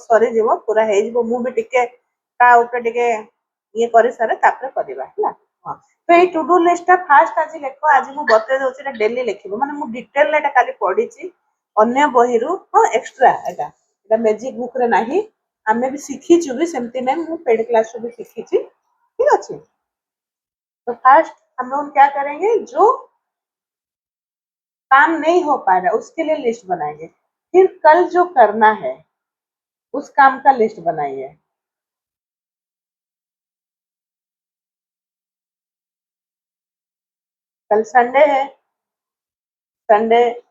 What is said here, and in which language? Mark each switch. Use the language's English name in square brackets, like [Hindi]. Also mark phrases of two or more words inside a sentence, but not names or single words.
[Odia] ସରିଯିବ ପୁରା ହେଇଯିବ ମୁଁ ବି ଟିକେ ତା ଉପରେ ଟିକେ ଇଏ କରିସାରେ ତାପରେ କରିବା ହେଲା ହଁ ତ ଏଇ [English] to do listଟା [Odia] ଫାଷ୍ଟ ଆଜି ଲେଖ ଆଜି ମୁଁ ବତେଇ ଦଉଛି ଏଇଟା ଡେଲି ଲେଖିବ ମାନେ ମୁଁ ଡିଟେଲରେ ଏଇଟା କାଲି ପଢିଛି ଅନ୍ୟ ବହିରୁ ହଁ ଏକ୍ସଟ୍ରା ଏଇଟା [English] magic bookରେ [Odia] ନାହିଁ ଆମେ ବି ଶିଖିଛୁ ବି ସେମିତି ନାହିଁ ମୁଁ [English] paid classରୁ [Odia] भी ଶିଖିଛି ଠିक ଅଛି [Hindi] तो फर्स्ट हम लोग क्या करेंगे जो काम नहीं हो पा रहा उसके लिए लिस्ट बनाएंगे फिर कल जो करना है उस काम का लिस्ट बनाइए कल संडे है संडे